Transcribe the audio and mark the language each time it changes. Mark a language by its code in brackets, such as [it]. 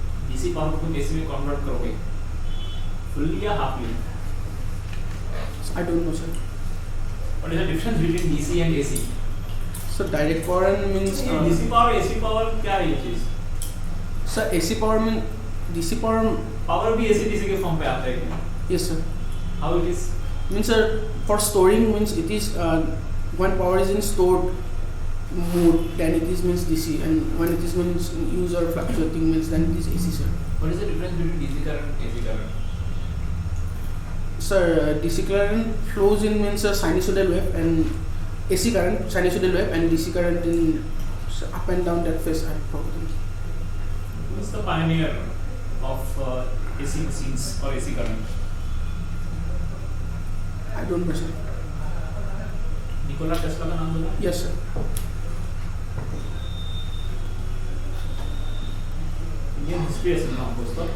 [hi] DC power को AC में convert करोगे fully या halfly? [en] I don't know, sir. What is the difference between DC and AC? So direct power means [hi] DC power AC power क्या है ये चीज? [en] sir AC power means DC power. [hi] Power भी AC DC के form पे आता है क्या? [en] Yes, sir. How it is? Means sir for storing means it is when power is in stored mode then it is means DC, and when it is means use or fluctuating means then it is AC, sir. What is the difference between DC current and AC current? Sir, DC current flows in means a sinusoidal wave, and AC current sinusoidal wave, and DC current in up and down that phase. I forgotten. Who is the pioneer of AC machines or AC current? I don't know, sir. [hi] Nikola Tesla का नाम बोला? [en] Yes, sir. [hi] Indian history है सुना आपको उसका?